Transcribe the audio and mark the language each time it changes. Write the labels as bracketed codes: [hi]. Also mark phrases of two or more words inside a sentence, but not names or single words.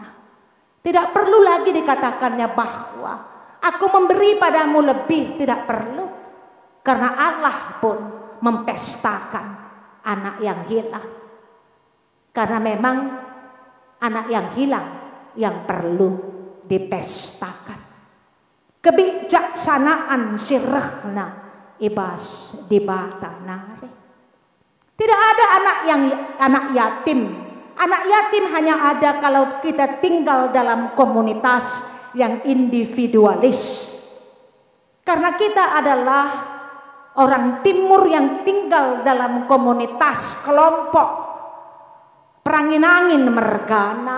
[id] Tidak perlu lagi dikatakannya bahwa aku memberi padamu lebih, tidak perlu. Karena Allah pun mempestakan anak yang hilang. Karena memang anak yang hilang yang perlu dipestakan. [btx] Kebijaksanaan sirahna ibas di batanari. [id] Tidak ada anak yatim. Anak yatim hanya ada kalau kita tinggal dalam komunitas yang individualis. Karena kita adalah orang timur yang tinggal dalam komunitas kelompok perangin-angin mergana.